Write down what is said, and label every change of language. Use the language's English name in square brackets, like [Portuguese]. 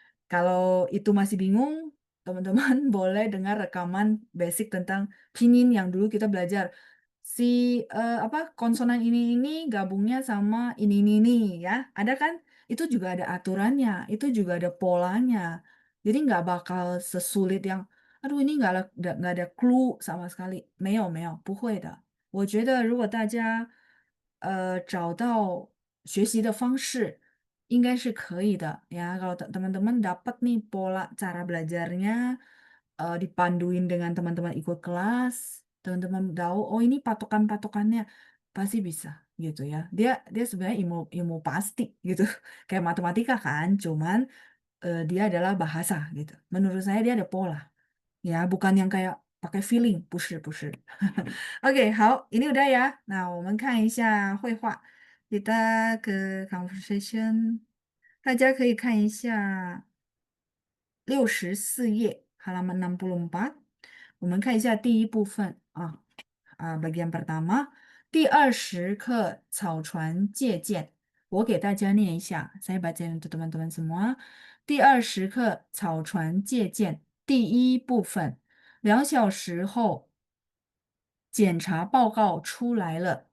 [Indonesian] Kalau itu masih bingung, teman-teman boleh dengar rekaman basic tentang pinin yang dulu kita belajar. Si apa konsonan ini gabungnya sama ini ya. Ada kan? Itu juga ada aturannya, itu juga ada polanya. Jadi nggak bakal sesulit yang, aduh ini nggak ada clue sama sekali. [Chinese] 没有,不会的。我觉得如果大家找到学习的方式，应该是可以的 ya. [Indonesian] Kalau teman-teman dapat nih pola cara belajarnya, dipanduin dengan teman-teman ikut kelas, teman-teman tahu, oh ini patokan-patokannya pasti bisa gitu ya. Dia dia sebenarnya ilmu ilmu pasti gitu, kayak matematika kan, cuman dia adalah bahasa gitu. Menurut saya dia ada pola, ya bukan yang kayak pakai feeling, [Chinese] 不是. [Indonesian] Oke, 好, ini udah ya. [Chinese] Nah, 我们看一下绘画. [Indonesian] Kita ke conversation. [Chinese] 大家可以看一下64页 [Indonesian] halaman 64. [Chinese] 我们看一下第一部分啊。 [Indonesian] bagian pertama, [Chinese] 第20课草船借箭。我给大家念一下， [Indonesian] saya bacain untuk teman-teman semua。 [Chinese] 第20课草船借箭，第一部分，2小时后，检查报告出来了。